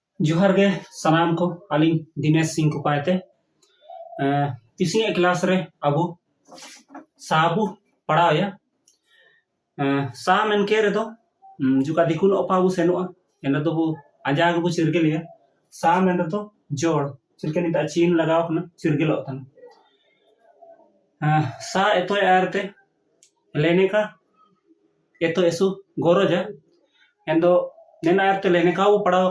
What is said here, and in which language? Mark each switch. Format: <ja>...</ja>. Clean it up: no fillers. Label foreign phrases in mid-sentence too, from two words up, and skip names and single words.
<sat>जोहार गे सनाम को अलिंग दिनेश सिंह को पाते तीसरी क्लास रे अबू साबु पढ़ाव या सा मन के रे दो जुका दिकुन ओपाबु सेनुआ एना तो बु आजाग बु चिरगेल या सा मन तो जोड़ चिरके निता चीन लगाव कना चिरगेलो तन सा एतो आरते लेने का एतो एसु गोरोजा एंदो नेना आरते लेने का वो पढ़ाव</sat>